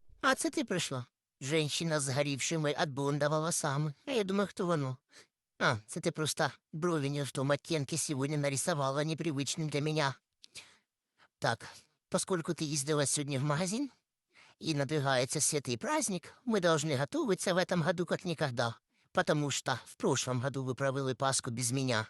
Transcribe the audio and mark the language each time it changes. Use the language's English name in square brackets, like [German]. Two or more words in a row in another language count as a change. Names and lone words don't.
[Ukrainian] А це ти прийшла? Женщина з горівшими от блонда волосами. А я думаю, хто воно? А, це ти просто [Russian] брови не в том оттенке сегодня нарисовала непривычным для меня. Так, поскольку ты ездила сегодня в магазин и надвигается святый праздник, мы должны готовиться в этом году как никогда. Потому что в прошлом году вы провели Пасху без меня.